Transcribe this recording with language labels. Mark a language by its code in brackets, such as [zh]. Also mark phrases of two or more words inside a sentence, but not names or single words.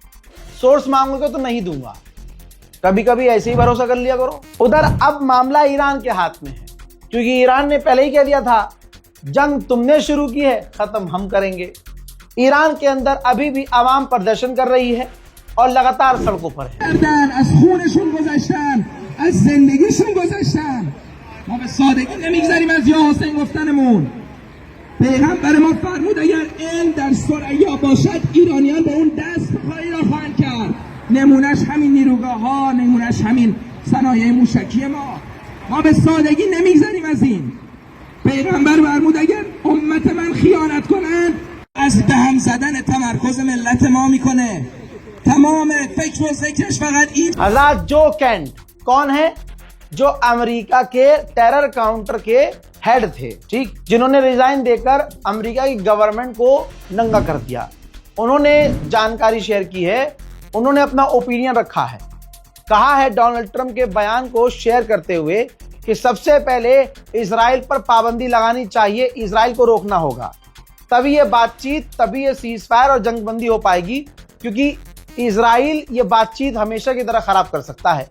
[hi] सोर्स मांगोगे तो नहीं दूंगा, कभी कभी ऐसे ही भरोसा कर लिया करो। उधर अब मामला ईरान के हाथ में है, क्योंकि ईरान ने पहले ही कह दिया था जंग तुमने शुरू की है, खत्म हम करेंगे। ईरान के अंदर अभी भी आवाम प्रदर्शन कर रही है और लगातार सड़कों पर है। [fa] پیغمبر ما فرمود اگر علم در ثریا باشد ایرانیان به اون دست بخاری را خواهند کرد. نمونهش همین نیروگاه ها، نمونهش همین صنایع موشکی ما به سادگی نمیگذریم از این. پیغمبر فرمود اگر امت من خیانت کنند از به هم زدن تمرکز ملت ما میکنه. تمام فکر و ذکرش فقط این. [hi] आजाद जो कैंट कौन है? जो अमेरिका के [en] terror counter [hi] के हेड थे, ठीक, जिन्होंने रिजाइन देकर अमेरिका की गवर्नमेंट को नंगा कर दिया। उन्होंने जानकारी शेयर की है, उन्होंने अपना ओपिनियन रखा है। कहा है डोनाल्ड ट्रंप के बयान को शेयर करते हुए कि सबसे पहले इजराइल पर पाबंदी लगानी चाहिए, इजराइल को रोकना होगा, तभी ये बातचीत, तभी ये सीजफायर और जंगबंदी हो पाएगी, क्योंकि इजराइल ये बातचीत हमेशा की तरह खराब कर सकता है।